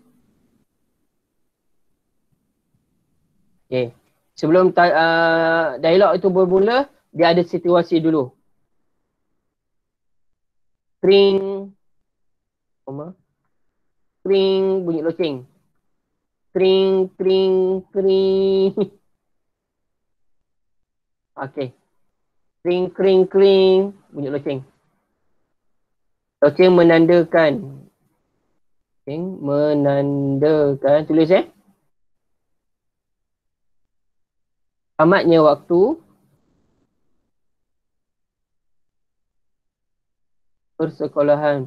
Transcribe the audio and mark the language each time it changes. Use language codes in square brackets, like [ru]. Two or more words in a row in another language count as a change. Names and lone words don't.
[ms] Okay. Sebelum dialog itu bermula, dia ada situasi dulu. Kring. Kring, bunyi loceng. Kring, kring, kring. Okay. Kring, kring, kring. Bunyi loceng. Loceng menandakan. Loceng menandakan. Tulis tamatnya waktu persekolahan.